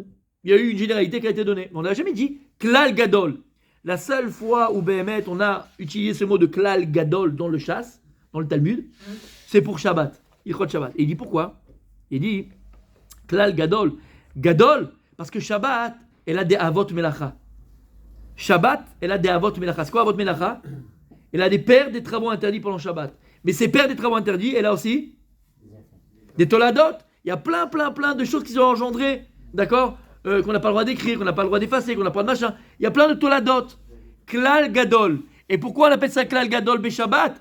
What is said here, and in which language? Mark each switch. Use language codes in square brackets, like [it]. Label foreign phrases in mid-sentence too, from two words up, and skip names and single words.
[fr] Il y a eu une généralité qui a été donnée. On n'a jamais dit [he] כלל גדול. [fr] La seule fois où Béhémet, on a utilisé ce mot de [he] כלל גדול [fr] dans le chasse, dans le Talmud, c'est pour Shabbat. [he] הלכות שבת. [fr] Et il dit pourquoi? Il dit [he] כלל גדול. [fr] Gadol, parce que Shabbat, elle a des [he] אבות מלאכה. [fr] Shabbat, elle a des [he] אבות מלאכה. [fr] C'est quoi [he] אבות מלאכה? [fr] Elle a des pères des travaux interdits pendant Shabbat. Mais ces pères des travaux interdits, elle a aussi des toladot. Il y a plein de choses qui sont engendrées, d'accord, qu'on n'a pas le droit d'écrire, qu'on n'a pas le droit d'effacer, qu'on n'a pas de machin. Il y a plein de toladot. [he] כלל גדול. [fr] Et pourquoi on appelle ça [he] כלל גדול בשבת?